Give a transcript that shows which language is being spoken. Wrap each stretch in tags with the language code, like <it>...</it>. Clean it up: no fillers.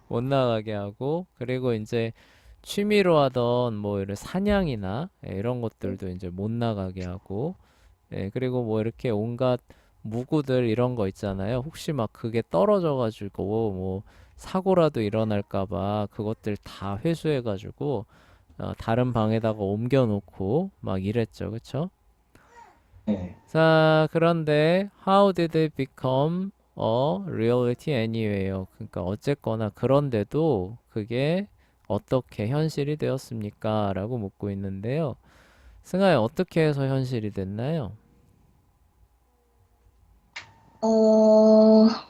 <ko>못 나가게 하고 그리고 이제 취미로 하던 뭐 이런 사냥이나 이런 것들도 이제 못 나가게 하고 그리고 뭐 이렇게 온갖 무구들 이런 거 있잖아요. 혹시 막 그게 떨어져 가지고 뭐 사고라도 일어날까 봐 그것들 다 회수해 가지고 다른 방에다가 옮겨 놓고 막 이랬죠. 그쵸? 네. 자, 그런데</ko> <en>how did it become a reality anyway요?</en> <ko>그러니까 어쨌거나 그런데도 그게 어떻게 현실이 되었습니까? 라고 묻고 있는데요. 승아야, 어떻게 해서 현실이 됐나요? 어,</ko>